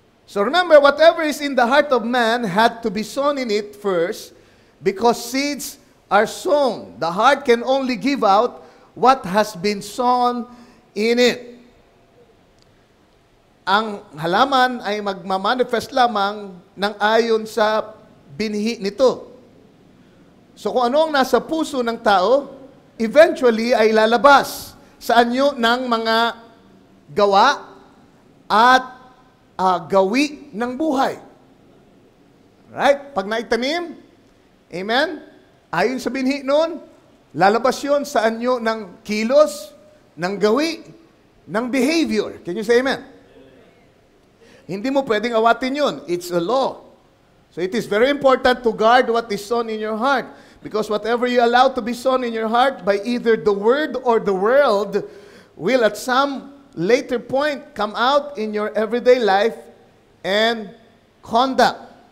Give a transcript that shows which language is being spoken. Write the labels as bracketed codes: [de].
[en] So remember, whatever is in the heart of man had to be sown in it first, because seeds are sown. The heart can only give out what has been sown in it. [tl] Ang halaman ay magmamanifest lamang ng ayon sa binhi nito. So kung ano ang nasa puso ng tao, eventually ay lalabas sa anyo ng mga gawa at gawi ng buhay. Right? Pag naitanim, amen? Ayon sa binhi noon, lalabas yun sa anyo ng kilos, ng gawi, ng behavior. [en] Can you say amen? [tl] Hindi mo pwedeng awatin yun. [en] It's a law. So it is very important to guard what is sown in your heart. Because whatever you allow to be sown in your heart by either the word or the world will at some later point come out in your everyday life and conduct.